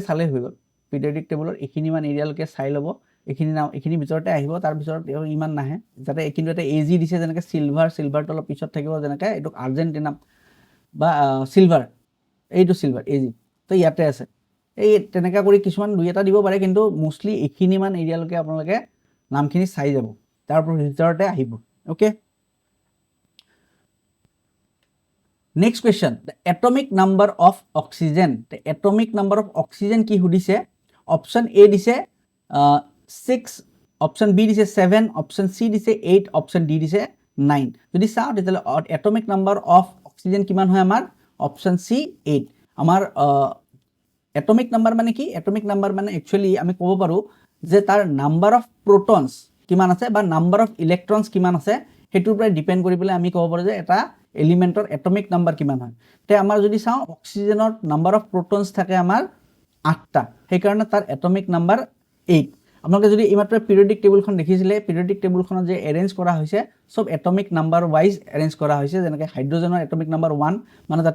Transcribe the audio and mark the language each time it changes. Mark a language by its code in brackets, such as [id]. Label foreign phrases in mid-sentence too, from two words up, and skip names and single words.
[as] চালে হৈ গ'ল [en] periodic table [as] এইখিনি মান এৰিয়ালৈকে চাই ল'ব এইখিনি ভিতৰতে আহিব তাৰ ভিতৰত ইমান নাহে যাতে কিন্তু এটা AG দিছে যেনেকৈ সিলভাৰটো অলপ পিছত থাকিব যেনেকৈ এইটো আৰ্জেন্টিনা বা সিলভাৰ এইটো সিলভাৰ AG তো ইয়াতে আছে এই তেনেকা কৰি কিছুমান দুই এটা দিব পাৰে কিন্তু মোস্টলি এইখিনি মান এৰিয়ালৈকে আপোনালোকে নামখিনি চাই যাব তাৰ ভিতৰতে আহিব ওকে [en] Next question, the atomic number of oxygen. The atomic number of oxygen [as] কি সুধিছে. Option A dise 6, option B dise 7, option C dise 8, option D dise 9. যদি চাওঁ তেতিয়াহ'লে [en] atomic number of oxygen [as] কিমান হয় আমাৰ option C 8. আমাৰ [en] atomic number [as] মানে কি [en] atomic number [as] মানে actually আমি ক'ব পাৰোঁ যে তাৰ [en] number of protons [as] কিমান আছে বা [en] number of electrons [as] কিমান আছে তাৰ ওপৰত depend কৰি পালে আমি ক'ব পাৰোঁ যে এটা এলিমেন্টৰ [en] atomic number [as] কিমান হয় তে আমাৰ যদি চাও অক্সিজেনৰ [en] number of protons [as] থাকে আমাৰ 8টা সেই কাৰণে তাৰ [en] atomic number [as] 8 আপোনালোকে যদি ইমাত্ৰ [en] periodic table [as] দেখিছিলে [en] periodic table [as] যে এৰেঞ্জ কৰা হৈছে সব [en] atomic number wise arrange [as] কৰা হৈছে যেনেকৈ হাইড্ৰোজেনৰ [en] atomic number [as] 1 মানে তাতে